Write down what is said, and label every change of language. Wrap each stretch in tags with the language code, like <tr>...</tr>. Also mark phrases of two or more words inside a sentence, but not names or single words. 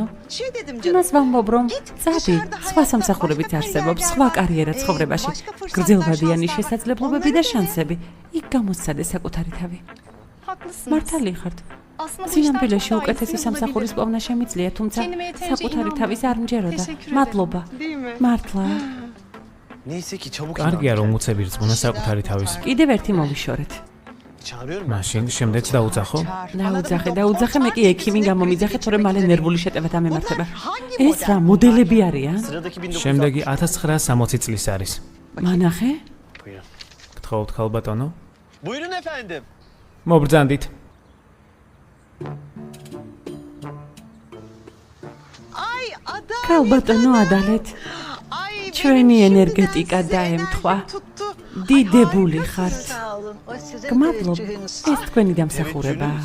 <ka>იმას ვამბობ, რომ წადი, სხვა სამსახურებიც არსებობს, სხვა კარიერა ცხოვრებაში, გრძელვადიანი შესაძლებლობები და შანსები. იქ გამოსცადე საკუთარი თავი. მართალი ხართ. სინამდვილეში უკეთესი სამსახურის პოვნა შემიძლია, თუმცა საკუთარი თავის არ მჯეროდა. მადლობა. მართლა.</ka> <tr>Neyse ki çabuk</tr> <ka>კარგია რომ უცებ ირწმუნა საკუთარი თავის. კიდევ ერთი მოვიშორეთ.</ka> <tr>çağırıyorum.</tr> <ka>მაშინ შემდეგს დაუძახო? დაუძახე, მე კი ექიმი გამომიძახე, თორემ მალე ნერვული შეტევა დამემართება. ეს რა მოდელები არიან?</ka> <tr>Sıradaki 1900.</tr> <ka>შემდეგი 1960 წლის არის. მანახე? გთხოვთ ქალბატონო?</ka> <tr>Buyurun efendim.</tr> <ka>მობრძანდით. ქალბატონო ადალეთ. ჩვენი ენერგეტიკა დაემთხვა. დიდებული ხართ. გმადლობ. ეს თქვენი დამსახურებაა.</ka>